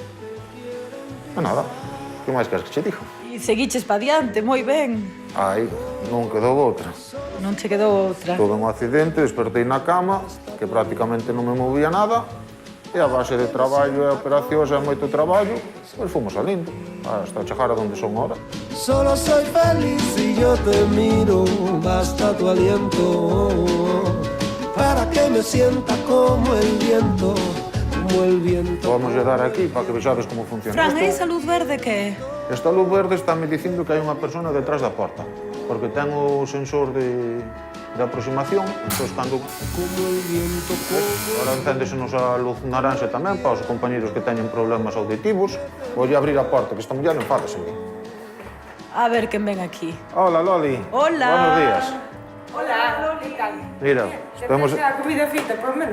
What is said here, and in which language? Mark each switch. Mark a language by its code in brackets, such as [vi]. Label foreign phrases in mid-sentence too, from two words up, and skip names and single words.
[gl] E nada, que máis queres que che diga? E seguiches pa diante, moi ben. Aí, non quedou outra. Non che quedou outra. [es] Tuve un accidente, [gl] despertei na cama, que prácticamente non me movía nada, e a base de traballo e operacións e moito traballo, pois fomos salindo, hasta chegar a donde son ahora. [es] Solo soy feliz si yo te miro, basta tu aliento para que me sienta como el viento, como el viento. [gl] Vamos a dar aquí para que vexades como funciona Fran, isto. esa luz verde que é? Esta luz verde está me dicindo que hai unha persona detrás da porta, porque ten o sensor de aproximación, entón cando... [es] Como el viento, como... [gl] Ahora encéndesenos a luz naranxa tamén para os compañeros que teñen problemas auditivos. Voulle abrir a porta, que esta muller enfádase. A ver quen ven aquí. [es] Hola, Loli. Hola. Buenos días. Hola, ¿qué tal? [gl] Mira, temos... ¿Te la comida feita, [es] por lo menos?